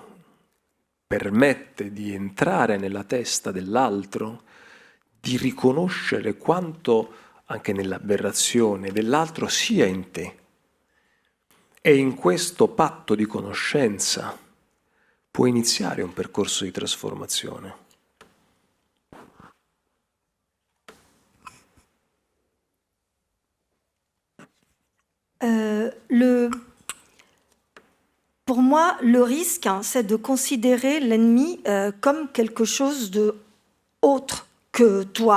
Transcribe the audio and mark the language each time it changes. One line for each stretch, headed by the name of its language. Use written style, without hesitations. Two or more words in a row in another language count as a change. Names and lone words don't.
Italian: Permette di entrare nella testa dell'altro, di riconoscere quanto anche nell'aberrazione dell'altro sia in te. E in questo patto di conoscenza può iniziare un percorso di trasformazione.
French: Pour moi, le risque, c'est de considérer l'ennemi comme quelque chose d'autre que toi.